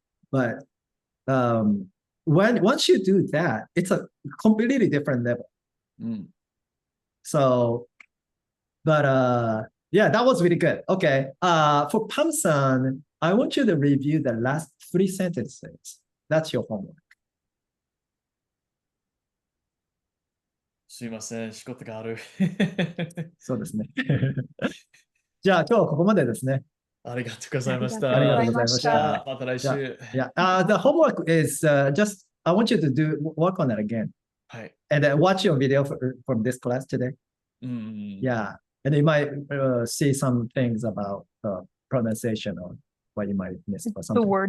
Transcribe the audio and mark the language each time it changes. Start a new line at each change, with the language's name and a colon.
English: But once you do that, it's a completely different level. So, but yeah, that was really good. Okay. For Pam-san, I want you to review the last 3 sentences. That's your homework.
Japanese: すいません、仕事がある。そうですね。じゃあ今日はここまでですね。ありがとうございました。ありがとうございました。じゃあまた来週。
English: Yeah. The homework is just, I want you to work on it again.
Japanese: はい。
English: And then watch your video from this class today. Yeah. And you might see some things about pronunciation or what you might miss or something.